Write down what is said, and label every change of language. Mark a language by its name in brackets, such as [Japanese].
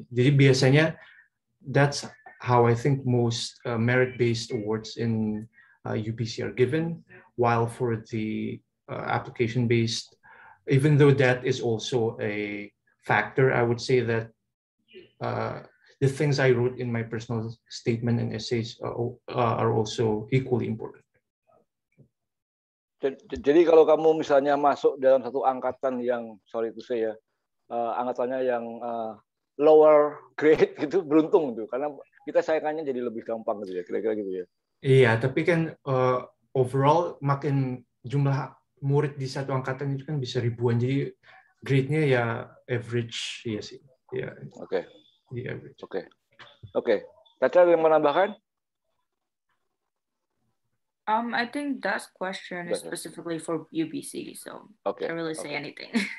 [English] Jadi biasanya that's how I think most merit-based awards in UBC are given, while for the application-based, even though that is also a factor, I would say that the things I wrote in my personal statement and essays are also equally important. [Indonesian] Jadi kalau kamu misalnya masuk dalam satu angkatan yang, [English] sorry to say [Indonesian] ya, angkatannya yang [English] lower grade [Indonesian] itu beruntung tuh, karena kita saingannya jadi lebih gampang gitu ya, kira-kira gitu ya. Iya, tapi kan overall makin jumlah murid di satu angkatan itu kan bisa ribuan, jadi grade-nya ya average, iya sih. Ya. Oke. Di average. Oke. Caca ada yang menambahkan? [English] I think that question is specifically for UBC, so can't really say anything.